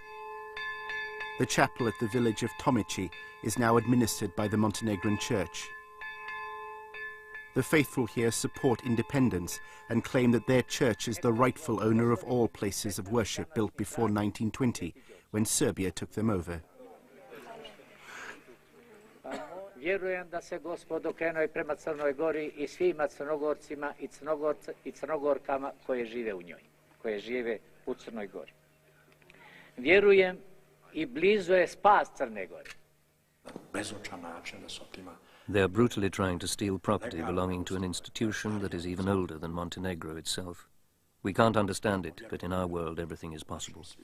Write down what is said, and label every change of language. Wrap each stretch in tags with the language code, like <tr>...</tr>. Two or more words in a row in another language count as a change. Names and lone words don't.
<en>The chapel at the village of Tomici is now administered by the Montenegrin Church. The faithful here support independence and claim that their church is the rightful owner of all places of worship built before 1920, when Serbia took them over.</en> <sr>Vjerujem da se Gospod okrenuo i prema Crnoj Gori i svima Crnogorcima i Crnogorkama koje žive u njoj, koje žive u Crnoj Gori. Vjerujem i blizu je spas Crne Gore.</sr> <en>They are brutally trying to steal property belonging to an institution that is even older than Montenegro itself. We can't understand it, but in our world everything is possible.</en>